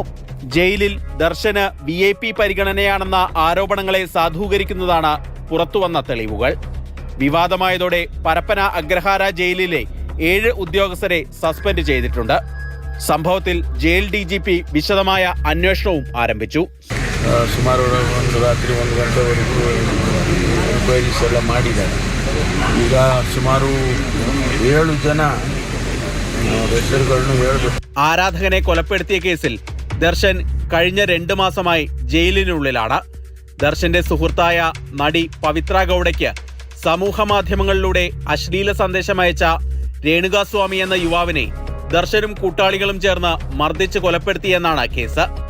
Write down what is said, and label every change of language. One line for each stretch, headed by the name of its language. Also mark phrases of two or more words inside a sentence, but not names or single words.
Malayalam: ജയിലിൽ ദർശന് VIP പരിഗണനയാണെന്ന ആരോപണങ്ങളെ സാധൂകരിക്കുന്നതാണ് പുറത്തുവന്ന തെളിവുകൾ. വിവാദമായതോടെ പരപ്പന അഗ്രഹാര ജയിലിലെ 7 ഉദ്യോഗസ്ഥരെ സസ്പെൻഡ് ചെയ്തിട്ടുണ്ട്. സംഭവത്തിൽ ജയിൽ DGP വിശദമായ അന്വേഷണവും ആരംഭിച്ചു.
Kannada: ಸುಮಾರು ಒಂದು ರಾತ್ರಿ 1 ಗಂಟೆವರೆಗೂ ಎನ್ಕ್ವೈರೀಸ್ ಎಲ್ಲ ಮಾಡಿದ್ದಾರೆ. ಈಗ ಸುಮಾರು 7 ಜನ ಹೆಸರುಗಳನ್ನು ಹೇಳಬೇಕು.
Malayalam: ആരാധകനെ കൊലപ്പെടുത്തിയ കേസിൽ ദർശൻ കഴിഞ്ഞ 2 മാസമായി ജയിലിനുള്ളിലാണ്. ദർശന്റെ സുഹൃത്തായ നടി പവിത്ര ഗൗഡയ്ക്ക് സമൂഹ മാധ്യമങ്ങളിലൂടെ അശ്ലീല സന്ദേശം അയച്ച രേണുകാസ്വാമി എന്ന യുവാവിനെ ദർശനും കൂട്ടാളികളും ചേർന്ന് മർദ്ദിച്ച് കൊലപ്പെടുത്തിയെന്നാണ് കേസ്.